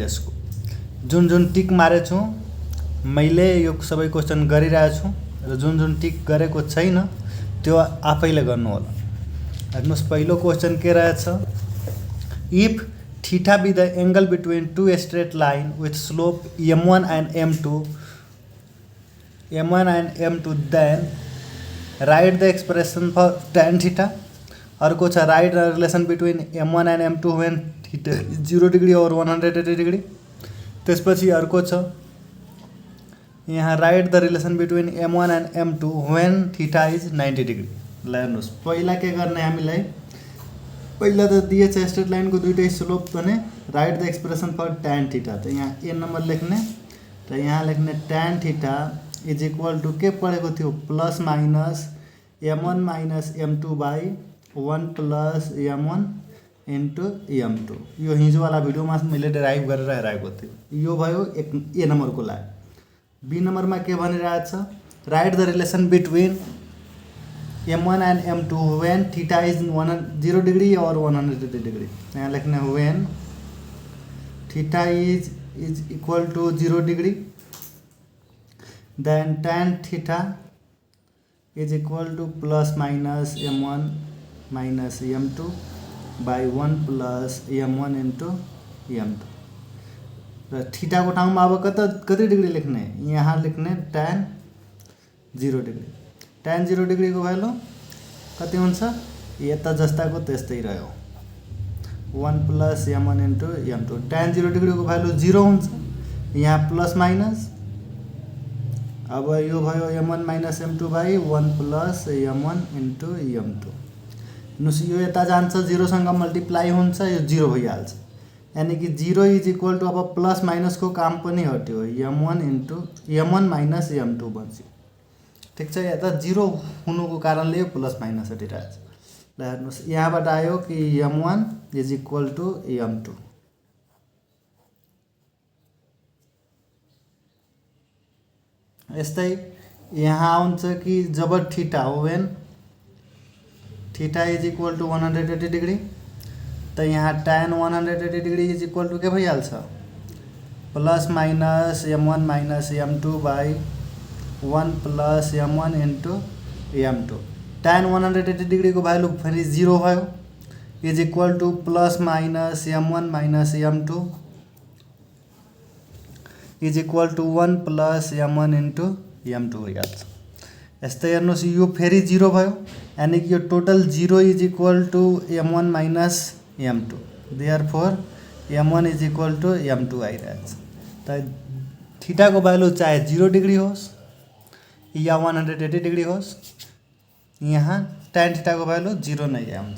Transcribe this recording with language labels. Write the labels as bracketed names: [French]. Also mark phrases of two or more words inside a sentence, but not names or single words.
[Nepali] यसको जुन जुन टिक मारेछु मैले यो सबै क्वेसन गरिरहेको छु र जुन जुन टिक गरेको छैन त्यो आफैले गर्नु होला। हेर्नुहोस् पहिलो क्वेसन के रहेछ, [English] if theta be the angle between two straight line with slope m1 and m2 then write the expression for tan theta. [Nepali] अर्को छ [English] write the relation between m1 and m2 when theta 0 degree और 180 degree। [Nepali] त्यसपछि अर्को छ यहाँ [English] write the relation between m1 and m2 when theta is 90 degree. [Nepali] ल हेर्नुहोस् पहिला के गर्ने हामीलाई, पहिला त दिएछ [English] straight line [Nepali] को दुईटै स्लोप भने [English] write the expression for tan theta. [Nepali] त यहाँ ए नंबर लेख्ने र यहाँ लेख्ने [English] tan theta is equal to [Nepali] के पढेको थियो [English] plus minus m1 minus m2 by 1 plus m1 into m2. [Nepali] यो हिजोवाला भिडियोमा मैले डेराइभ गरेर हेराएको थियो। यो भयो एक ए नम्बरको लागि। बी नंबरमा के भनिरहेछ, [English] write the relation between m1 and m2 when theta is 0 degree और 180 degree। [Nepali] यहाँ लेख्ने [English] when theta is equal to 0 degree then tan theta is equal to plus minus m1 minus m2 by 1 plus m1 into m2. [Nepali] र थीटा को ठाउँमा अब कति डिग्री लेख्ने, यहाँ लेख्ने [English] tan 0 degree. tan 0 degree [Nepali] को भ्यालु कति हुन्छ, यता जस्ताको त्यस्तै रह्यो [English] 1 plus m1 into m2. tan 0 degree [Nepali] को भ्यालु 0 हुन्छ, यहाँ [English] plus minus [Nepali] अब यो भयो [English] m1 minus m2 by 1 plus m1 into m2. [Nepali] यो यता जान्छ 0 सँग मल्टिप्लाई हुन्छ, यो 0 भइहाल्छ। [Hindi] यानी कि [English] 0 is equal to [Nepali] अब [English] plus minus [Nepali] को काम पनि हट्यो, [English] m1 minus m2 [Nepali] बन्छ। ठीक छ, यता 0 हुनुको कारणले यो [English] plus minus [Nepali] हटिरहेछ। ल हेर्नुहोस् यहाँबाट आयो कि [English] m1 is equal to m2. [Nepali] यस्तै यहाँ आउँछ कि जब थीटा हो [English] when theta is equal to 180 degree, [Nepali] तो यहाँ [English] tan 180 degree is equal to [Nepali] के भइहाल्छ [English] plus minus m1 minus m2 by 1 plus m1 into m2. tan 180 degree [Nepali] को भ्यालु फेरि 0 भयो, [English] is equal to plus minus m1 minus m2 is equal to 1 plus m1 into m2 भइहाल्छ। [Nepali] यस्तै हेर्नुहोस् यो फेरि 0 भयो, [Hindi] यानी कि [Nepali] यो टोटल [English] 0 is equal to m1 minus m2, therefore m1 is equal to m2 [Nepali] आइरहेछ। त थीटा को भ्यालु चाहे 0 डिग्री होस् या 180 डिग्री होस्, यहाँ [English] tan theta [Nepali] को भ्यालु 0 नै आउँछ।